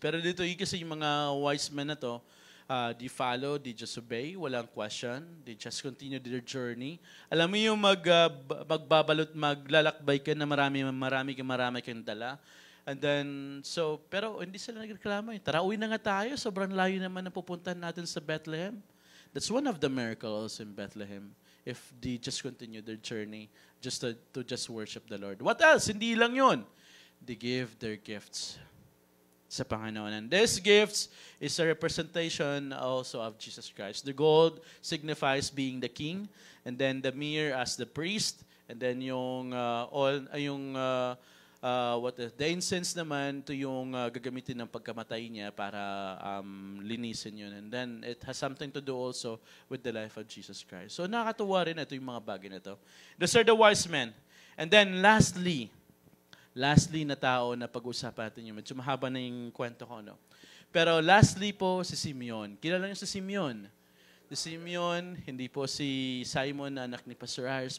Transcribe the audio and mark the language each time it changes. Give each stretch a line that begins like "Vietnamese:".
Filipino: Pero dito, kasi yung mga
English: wise men na to, they follow, they just obey,
Filipino: walang question,
English: they just continue their journey.
Filipino: Alam mo yung maglalakbay ka na marami kang dala. And then, pero hindi sila nagreklamo. Tara, uwi na nga tayo. Sobrang layo naman na pupuntahan natin sa Bethlehem.
English: That's one of the miracles in Bethlehem. If they just continue their journey just to just worship the Lord. What else?
Filipino: Hindi lang yun.
English: They give their gifts
Filipino: sa Panginoon.
English: And these gifts is a representation also of Jesus Christ. The gold signifies being the king, and then the myrrh as the priest, and then the incense
Filipino: naman to yung gagamitin ng pagkamatay niya para linisin yun.
English: And then it has something to do also with the life of Jesus Christ.
Filipino: So nakakatuwa rin ito yung mga bagay na ito.
English: Those are the wise men. And then lastly
Filipino: na tao na pag-usapan natin yung medyo mahaba na yung kwento ko.
English: No?
Filipino: Pero lastly po si Simeon. Kilala niyo si Simeon? Si Simeon, hindi po si Simon na anak ni Pastor Harris.